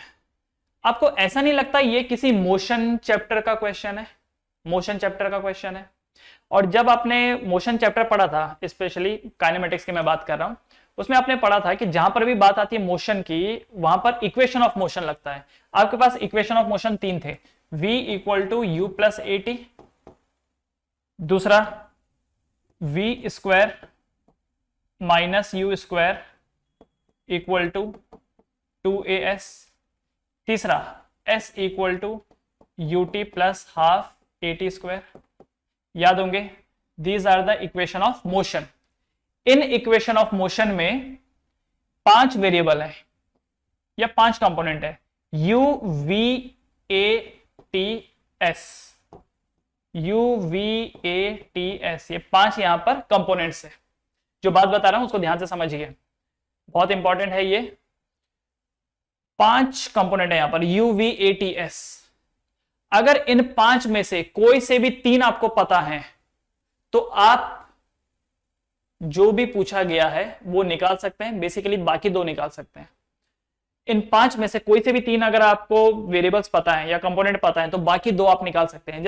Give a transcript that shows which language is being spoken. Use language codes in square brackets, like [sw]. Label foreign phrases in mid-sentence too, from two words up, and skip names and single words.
[hi] आपको ऐसा नहीं लगता ये किसी [en] motion chapter [hi] का क्वेश्चन है, [en] motion chapter [hi] का क्वेश्चन है। और जब आपने [en] motion chapter [hi] पढ़ा था, [en] specially kinematics [hi] की मैं बात कर रहा हूं, उसमें आपने पढ़ा था कि जहां पर भी बात आती है मोशन की, वहां पर [en] equation of motion [hi] लगता है। आपके पास [en] equation of motion [hi] 3 थे, v = u + at, दूसरा v² - u² = 2as, तीसरा s = ut + ½ at²। याद होंगे, [en] these are the equation of motion. [hi] इन [en] equation of motion [hi] में 5 वेरिएबल है या 5 कंपोनेंट है, u v a t s, u v a t s, ये 5 यहां पर कंपोनेंट्स है। जो बात बता रहा हूं उसको ध्यान से समझिए, बहुत इंपॉर्टेंट है ये। 5 कंपोनेंट है यहां पर, u v a t s। अगर इन 5 में से कोई से भी 3 आपको पता है तो आप जो भी पूछा गया है वो निकाल सकते हैं, बेसिकली बाकी 2 निकाल सकते हैं। इन 5 में से कोई से भी 3 अगर आपको वेरिएबल्स पता है या कंपोनेंट पता है तो बाकी 2 आप निकाल सकते हैं।